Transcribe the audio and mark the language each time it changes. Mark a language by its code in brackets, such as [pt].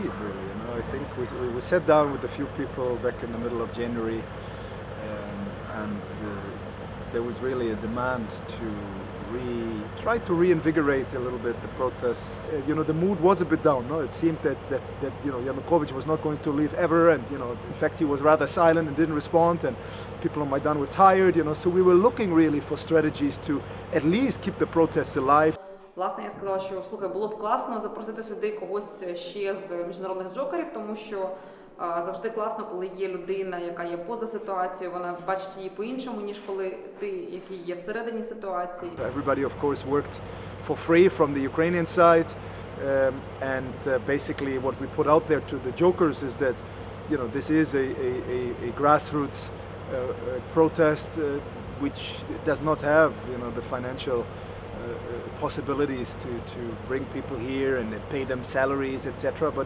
[en] You know, I think we sat down with a few people back in the middle of January, and there was really a demand to try to reinvigorate a little bit the protests. You know, the mood was a bit down. No, it seemed that you know, Yanukovych was not going to leave ever, and you know, in fact, he was rather silent and didn't respond. And people on Maidan were tired. You know, so we were looking really for strategies to at least keep the protests alive. [uk] Власне, я сказала, що слухай, було б класно запросити сюди когось ще з міжнародних джокерів, тому що завжди класно, коли є людина, яка є поза ситуацією, вона бачить її по-іншому, ніж коли ти, який є всередині ситуації. [en] Everybody, of course, worked for free from the Ukrainian side, and basically what we put out there to the jokers is that, you know, this is a grassroots protest which does not have, you know, the financial possibilities to bring people here and pay them salaries, etc.